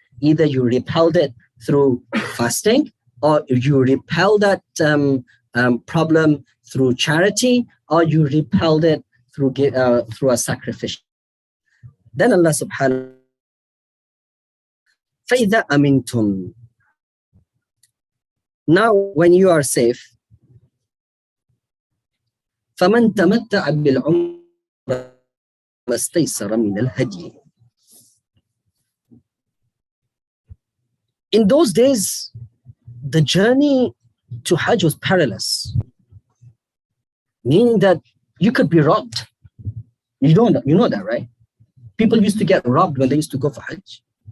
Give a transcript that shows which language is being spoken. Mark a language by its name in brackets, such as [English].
[English] Either you repelled it through fasting, or you repelled that problem through charity, or you repelled it through a sacrifice. Then Allah subhanahu wa ta'ala, [Arabic] فَإِذَا أَمِنْتُمْ. [English] Now, when you are safe, [Arabic] فَمَنْ تَمَتَّعَ بِالْعُمْرَةِ مَا اسْتَيْسَرَ مِنَ الْهَدْيِ. [English] In those days, the journey to Hajj was perilous, meaning that you could be robbed. You know that, right? People used to get robbed when they used to go for Hajj.